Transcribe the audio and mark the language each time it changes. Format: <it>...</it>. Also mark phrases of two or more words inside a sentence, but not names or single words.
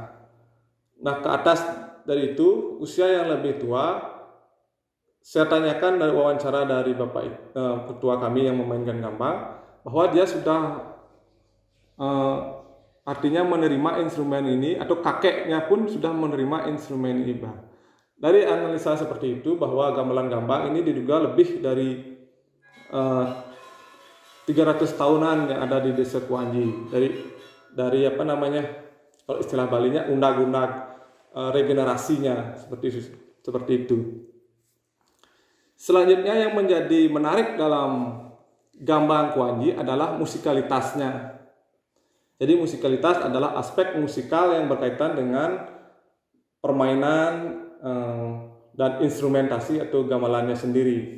<id>Nah, ke atas dari itu, usia yang lebih tua, saya tanyakan dari wawancara dari Bapak ketua kami yang memainkan gambang, bahwa dia sudah artinya menerima instrumen ini, atau kakeknya pun sudah menerima instrumen ini. Dari analisa seperti itu, bahwa gamelan gambang ini diduga lebih dari 300 tahunan yang ada di Desa Kuanji. Dari kalau istilah Balinya undag-undag regenerasinya seperti itu. Selanjutnya yang menjadi menarik dalam gambang Kuanji adalah musikalitasnya. Jadi musikalitas adalah aspek musikal yang berkaitan dengan permainan dan instrumentasi atau gamelannya sendiri.</id>